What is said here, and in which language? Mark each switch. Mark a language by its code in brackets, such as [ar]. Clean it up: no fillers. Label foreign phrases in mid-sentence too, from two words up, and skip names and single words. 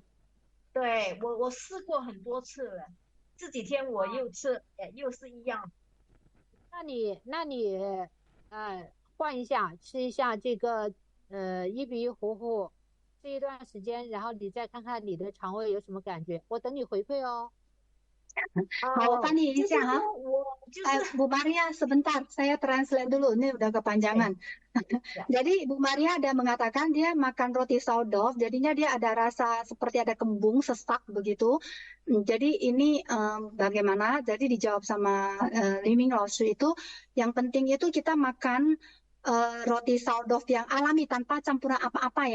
[zh] 对，我试过很多次了，这几天我又吃，又是一样。那你换一下，吃一下这个1比1糊糊，吃一段时间，然后你再看看你的肠胃有什么感觉，我等你回馈哦。好，我翻译一下哈。 [id] Bu Maria, sebentar, saya translate dulu. Ini udah kepanjangan. Jadi Bu Maria ada mengatakan dia makan roti sourdough, jadinya dia ada rasa seperti ada kembung, sesak begitu. Jadi ini bagaimana? Jadi dijawab sama Liming Laosu itu, yang penting itu kita makan roti sourdough yang alami tanpa campuran apa-apa ya.